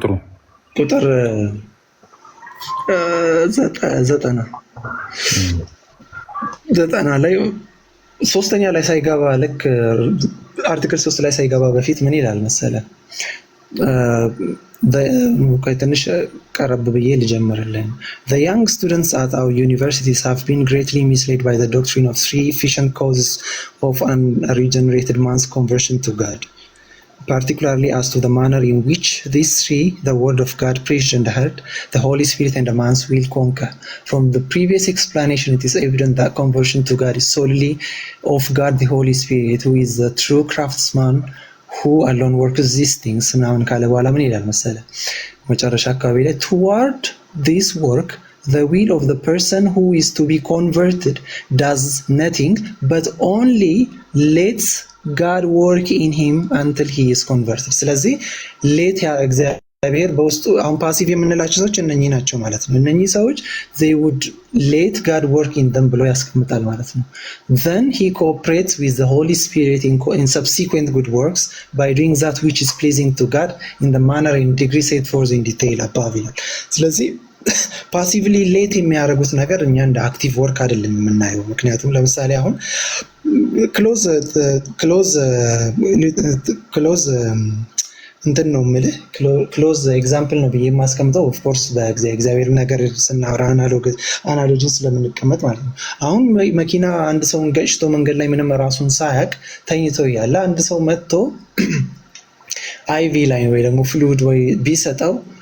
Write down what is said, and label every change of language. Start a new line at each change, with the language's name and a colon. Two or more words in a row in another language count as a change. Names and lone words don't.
Amharic: 90 ላይ ሶስተኛ ላይ ሳይገባ ልክ አርቲክል 3 ላይ ሳይገባ በፊት ምን ይላል መሰለህ? ትንሽ ቀረብ ብዬ ልጀምርልን።
English: The young students at our universities have been greatly misled by the doctrine of 3 efficient causes of an regenerated man's conversion to God, particularly as to the manner in which these 3, the word of God preached and heard, the Holy Spirit and the man's will conquer. From the previous explanation, it is evident that conversion to God is solely of God the Holy Spirit, who is the true craftsman who alone works these things.
Amharic: ምናምን ካለ በኋላ ምን ይላል መሰለህ? መጨረሻ አካባቢ ላይ
English: toward this work the will of the person who is to be converted does nothing but only lets God work in him until he is converted.
Amharic: ስለዚህ ሌት እግዚአብሔር በውስጡ አሁን ፓሲቭ የምንላቸው ሰዎች እነኚህ ናቸው ማለት ነው። እነኚህ ሰዎች
English: they would let God work in them
Amharic: ብሎ ያስቀምጣል ማለት ነው።
English: Then he cooperates with the Holy Spirit in subsequent good works by doing that which is pleasing to God in the manner and degree set forth in detail above
Amharic: ይላል። ስለዚህ ፓሲቭሊ ሌት የሚያደርጉት ነገር እኛ እንደ አክቲቭ ወርክ አይደለም የምናየው። ምክንያቱም ለምሳሌ አሁን ክሎዝ እንትን ነው የምልህ
English: close example
Amharic: ነው ብዬ የማስቀምጠው ኦፍኮርስ በእግዚአብሔር ነገር ስናወራ አናሎጂ ስለምንቀመጥ ማለት ነው። አሁን መኪና አንድ ሰውን ገጭቶ መንገድ ላይ ምንም ራሱን ሳያቅ ተኝቶ እያለ አንድ ሰው መጥቶ አይቪ ላይ ወይ ደግሞ ፍሉድ ወይ ቢሰጠው